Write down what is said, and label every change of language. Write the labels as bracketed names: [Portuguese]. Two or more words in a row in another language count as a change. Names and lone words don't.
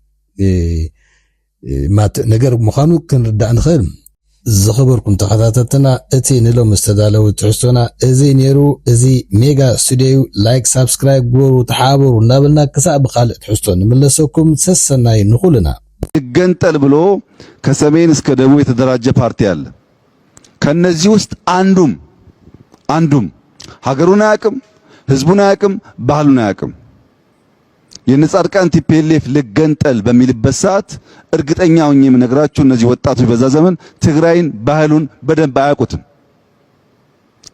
[Tigrinya] ነገር ምዃኑ ክንርዳእ ንኽእል ዝኽበርኩም ተኸታተልትና እቲ ንሎም ዝተዳለወ ትሕዝቶና እዚ ነይሩ እዚ ሜጋ ስቱድዮ [English] like subscribe [Tigrinya] ግበሩ ተሓበሩ እናበልና ክሳብ ብኻልእ ትሕዝቶ ንመለሰኩም ሰሰናይ ንኹልና [Amharic] ይገንጠል ብሎ ከሰሜን እስከ ደቡብ የተደራጀ ፓርቲ አለ ከነዚህ ውስጥ አንዱም ሀገሩን አያውቅም ህዝቡን አያውቅም ባህሉን አያውቅም የነጻድቃን ቲፒኤልኤፍ ልገንጠል በሚልበት ሰዓት እርግጠኛ ሆኜ የምነግራችሁ እነዚህ ወጣቶች በዛ ዘመን ትግራይን ባህሉን በደንብ አያውቁትም